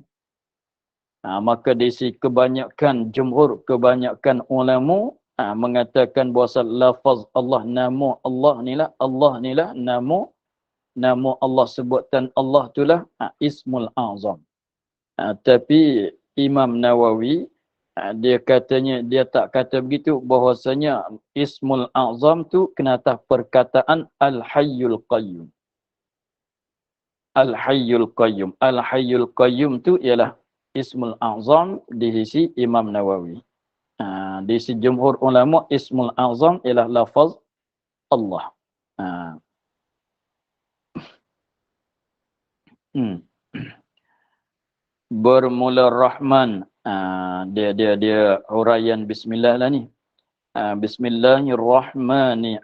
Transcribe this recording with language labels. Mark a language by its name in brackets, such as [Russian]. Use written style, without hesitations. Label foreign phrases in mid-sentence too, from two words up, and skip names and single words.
[Malay] Maka di sini kebanyakan ulama mengatakan bahawa lafaz Allah, nama Allah nilah nama Allah, sebutan Allah itulah [Arabic] اسم الأعظم. [Malay] Tapi Imam Nawawi dia katanya, dia tak kata begitu, bahwasanya [Arabic] اسم الأعظم [Malay] tu kena atas perkataan [Arabic] الحي القيوم. الحي القيوم. الحي القيوم [Malay] tu ialah [Arabic] اسم الأعظم [Malay] di sisi Imam Nawawi. Di sisi jumhur ulama, [Arabic] اسم الأعظم [Malay] ialah lafaz Allah. Bermula Rahman. Dia huraian Bismillah lah ni. [Arabic] بسم الله الرحمن الرحيم.